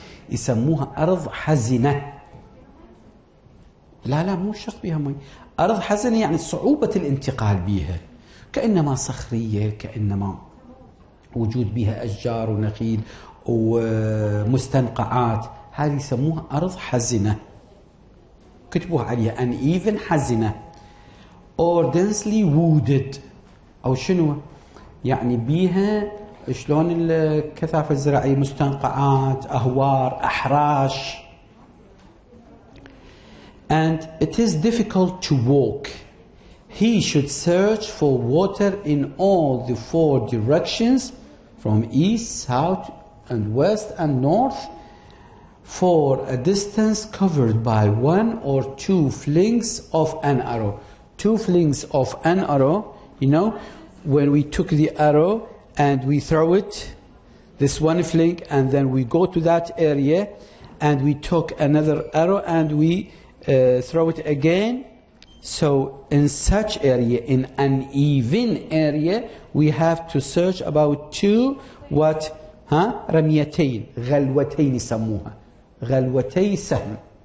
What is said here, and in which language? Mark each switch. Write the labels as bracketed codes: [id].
[ar] يسموها أرض حزنة. لا مو شرط بيها مي. أرض حزنة يعني صعوبة الانتقال بيها، كأنما صخرية، كأنما وجود بها أشجار ونخيل ومستنقعات. هذه يسموها أرض حزنة. كتبوها عليها uneven حزنة [en] or densely wooded. [ar] أو شنو يعني بيها؟ شلون الكثافة الزراعية، مستنقعات، أهوار، أحراش. [en] And it is difficult to walk. He should search for water in all the 4 directions, from east, south, and west, and north, for a distance covered by 1 or 2 flings of an arrow. 2 flings of an arrow, you know, when we took the arrow and we throw it, this one fling, and then we go to that area and we took another arrow and we throw it again. So in such area, in an uneven area, we have to search about 2 what? [ar] رميتين، غلوتين يسموها، غلوتي سهم.